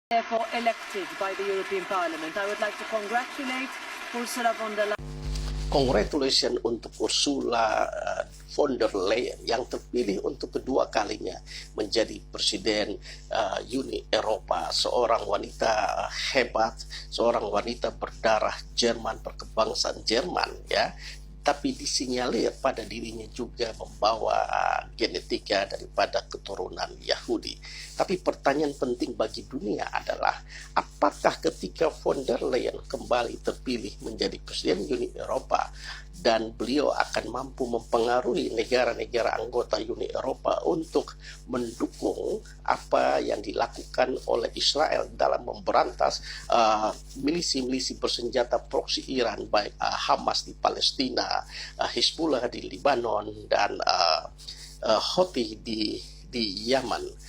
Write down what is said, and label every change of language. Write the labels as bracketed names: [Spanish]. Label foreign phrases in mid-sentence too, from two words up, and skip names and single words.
[English] therefore elected by the European Parliament. I would like to congratulate Ursula von der Leyen. [Indonesian] Congratulations untuk Ursula von der Leyen yang terpilih untuk kedua kalinya menjadi presiden Uni Eropa, seorang wanita hebat, seorang wanita berdarah Jerman, berkebangsaan Jerman, ya. Tapi disinyalir pada dirinya juga membawa genetika daripada keturunan Yahudi. Tapi pertanyaan penting bagi dunia adalah, apakah ketika von der Leyen kembali terpilih menjadi presiden Uni Eropa dan beliau akan mampu mempengaruhi negara-negara anggota Uni Eropa untuk mendukung apa yang dilakukan oleh Israel dalam memberantas milisi-milisi bersenjata proksi Iran, baik Hamas di Palestina, Hezbollah di Lebanon, dan Houthi di Yaman.